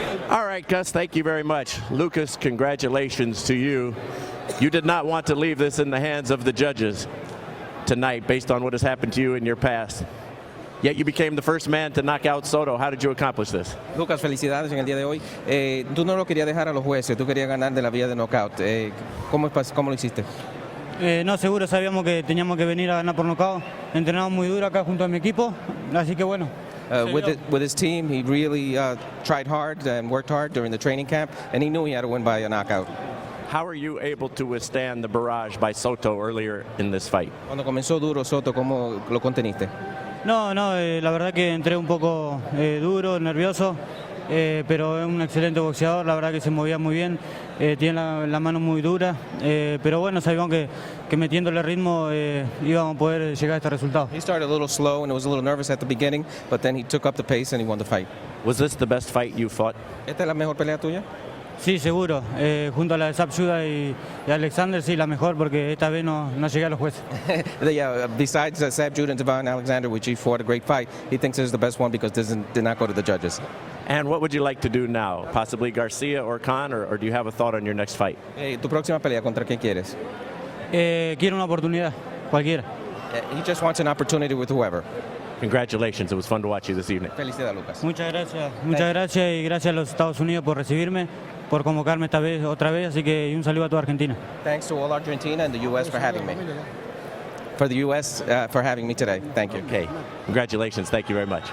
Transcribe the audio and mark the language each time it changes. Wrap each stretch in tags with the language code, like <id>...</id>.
<en>All right, Gus, thank you very much. Lucas, congratulations to you. You did not want to leave this in the hands of the judges tonight based on what has happened to you in your past. Yet you became the first man to knock out Soto. How did you accomplish this?</en> <es>Lucas, felicidades en el día de hoy. Tú no lo querías dejar a los jueces, tú querías ganar de la vía de knockout. ¿Cómo lo hiciste? No, seguro sabíamos que teníamos que venir a ganar por nocaut. Entrenamos muy duro acá junto a mi equipo, así que bueno.</es> <en>With his team, he really tried hard and worked hard during the training camp, and he knew he had to win by a knockout. How are you able to withstand the barrage by Soto earlier in this fight?</en> <es>Cuando comenzó duro Soto, ¿cómo lo conteniste? No, la verdad que entré un poco duro, nervioso, pero es un excelente boxeador, la verdad que se movía muy bien, tiene la mano muy dura, pero bueno, sabíamos que metiéndole ritmo íbamos a poder llegar a este resultado.</es> <en>He started a little slow and was a little nervous at the beginning, but then he took up the pace and he won the fight. Was this the best fight you fought?</en> <es>¿Esta es la mejor pelea tuya? Sí, seguro. Junto a la de Zab Judah y Alexander, sí, la mejor, porque esta vez no llegué a los jueces.</es> <en>Besides Zab Judah and Devon Alexander, which he fought a great fight, he thinks this is the best one because did not go to the judges. And what would you like to do now? Possibly Garcia or Khan, or do you have a thought on your next fight?</en> <es>¿Tu próxima pelea contra quién quieres? Quiero una oportunidad, cualquiera.</es> <en>He just wants an opportunity with whoever. Congratulations. It was fun to watch you this evening.</en> <es>Felicidades, Lucas. Muchas gracias y gracias a los Estados Unidos por recibirme, por convocarme otra vez, así que un saludo a toda Argentina.</es> <en>Thanks to all Argentina and the U.S. for having me. For the U.S. for having me today. Thank you. Okay. Congratulations. Thank you very much.</en>